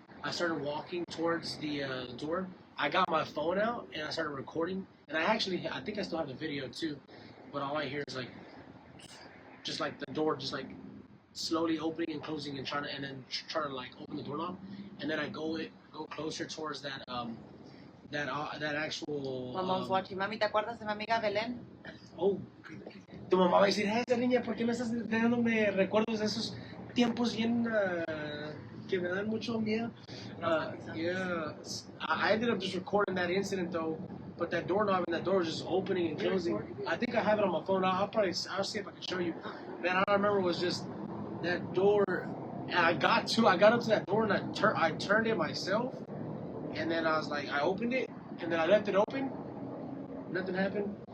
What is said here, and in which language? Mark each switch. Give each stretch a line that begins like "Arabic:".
English: I started walking towards the door. I got my phone out and I started recording. And I think I still have the video too. But all I hear is just like the door, just slowly opening and closing and trying to open the doorknob. And then I go closer towards that actual. My mom's watching.
Spanish: Mami, ¿te acuerdas de mi amiga Belén? Oh, tu mamá va a decir, esa niña, ¿por qué me estás dándome recuerdos de esos tiempos bien que me dan mucho miedo?
English: Yeah, I ended up just recording that incident though, but that doorknob and that door was just opening and closing. I think I have it on my phone. I'll see if I can show you. Man, all I remember was just that door, and I got up to that door and I turned it myself, and then I was like, I opened it, and then I left it open. Nothing happened.